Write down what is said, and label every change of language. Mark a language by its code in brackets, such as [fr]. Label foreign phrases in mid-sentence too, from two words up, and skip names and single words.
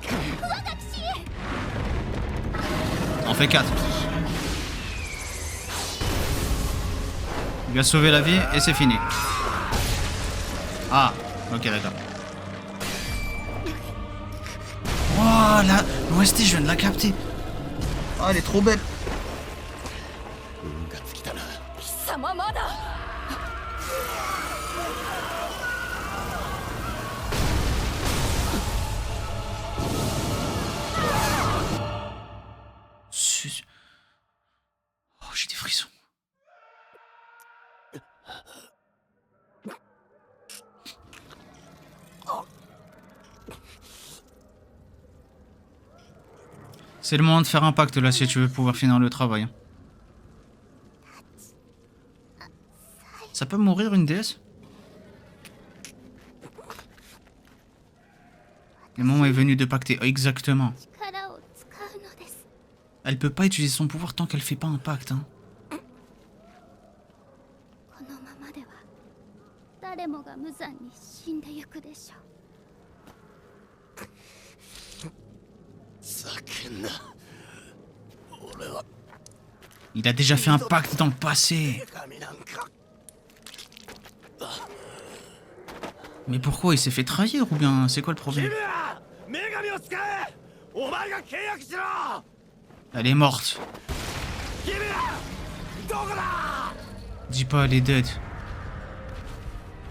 [fr] On fait 4. Il lui a sauvé la vie et c'est fini. Ah, ok d'accord. Oh la l'OST, je viens de la capter. Oh, elle est trop belle. [ja] 運が尽きたな貴様まだ [fr] Oh, j'ai des frissons. C'est le moment de faire un pacte là si tu veux pouvoir finir le travail. Ça peut mourir une déesse? Le moment est venu de pacter, exactement. [ja] 力を使うのです [fr] Elle peut pas utiliser son pouvoir tant qu'elle fait pas un pacte. Hein. [ja] このままでは誰もが無残に死んでゆくでしょう叫んな俺は [fr] Il a déjà fait un pacte dans le passé. [ja] 神なんか [fr] Mais pourquoi il s'est fait trahir ou bien c'est quoi le [ja] キ [fr] problème? [ja] ムラ女神を使えお前が契約しろ [fr] Elle est morte. [ja] キムラどこだ [fr] Dis pas elle est dead.